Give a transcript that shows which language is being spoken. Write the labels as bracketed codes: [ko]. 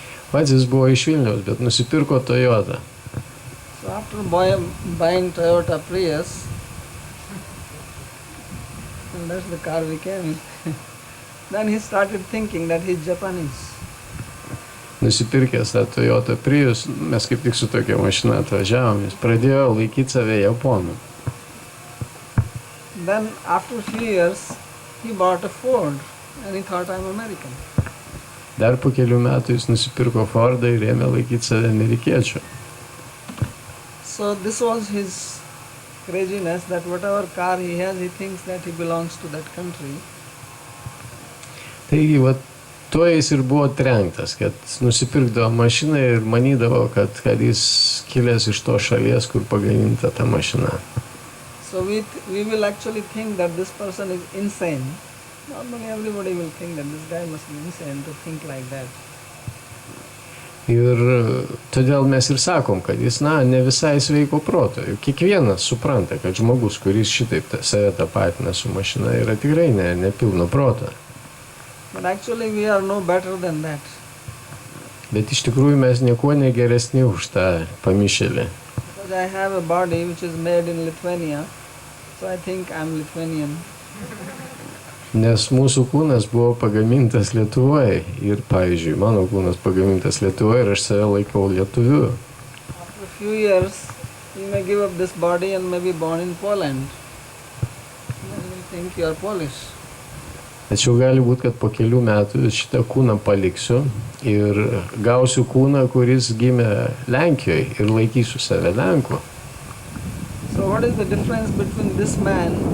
[lt] Pats jis buvo iš Vilniaus, bet nusipirko Toyota. [en] So after buying Toyota Prius, and that's the car we came in, then he started thinking that he's Japanese. [lt] nusipirkęs tą Toyota Prius, mes kaip tik su tokia mašina atvažiavom, jis pradėjo laikyti save japonu. [en] Then after a few years, he bought a Ford and he thought I'm American. [lt] Dar po kelių metų jis nusipirko Fordą ir ėmė laikyti save amerikiečiu. [en] So this was his craziness, that whatever car he has, he thinks that he belongs to that country. [lt] Taigi, va, tuo jis ir buvo trenktas, kad nusipirkdavo mašiną ir manydavo, kad jis kilęs iš to šalies, kur pagaminta ta mašina. [en] So we will actually think that this person is insane. Normally everybody will think that this guy must be insane to think like that. [lt] Ir todėl mes ir sakom, kad jis, ne visai sveiko proto. Kiekvienas supranta, kad žmogus, kuris šitaip save tapatina su mašina, yra tikrai nepilno proto. [en] But actually we are no better than that. [lt] Bet iš tikrųjų mes niekuo negeresni už tą pamišėlį. [en] Because I have a body which is made in Lithuania, so I think I'm Lithuanian. [lt] Nes mūsų kūnas buvo pagamintas Lietuvoje ir, pavyzdžiui, mano kūnas pagamintas Lietuvoje ir aš save laikau lietuviu. [en] After a few years, you may give up this body and may be born in Poland. Then you think you are Polish. [lt] Tačiau gali būti, kad po kelių metų šitą kūną paliksiu ir gausiu kūną, kuris gimė Lenkijoje ir laikysiu save Lenku. [en] So what is the difference between this man?